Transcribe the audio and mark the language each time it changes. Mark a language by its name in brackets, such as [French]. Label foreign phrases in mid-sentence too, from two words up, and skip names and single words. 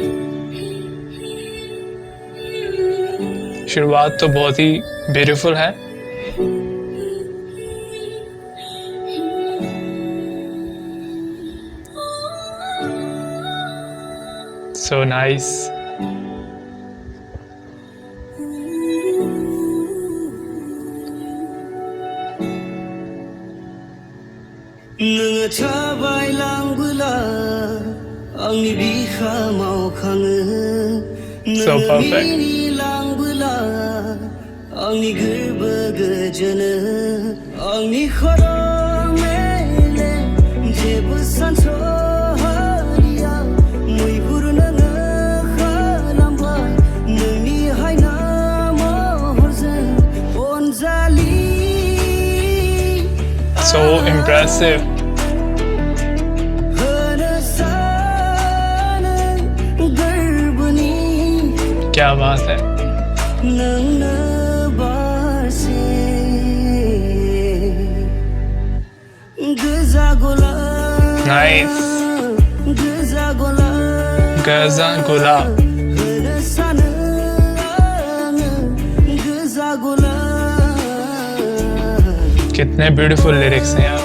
[Hindi] शुरुआत तो बहुत ही ब्यूटीफुल है। [English] So nice. [Bodo] नोङो थाबायलांबोला आंनि बिखामाव खाङो So नोङो perfect. मिनिलांबोला आंनि गोरबो गोजोनो आंनि खर' मेलेम जेबो सानस'हाया मैहुर नोङो खालामबाय नोंनि हायना महरजों अनजालि। [English] So impressive. [Hindi] क्या बात है। नाइस। [Bodo] गजा गुलाब। [Hindi] कितने [English] beautiful lyrics [Hindi] हैं यार।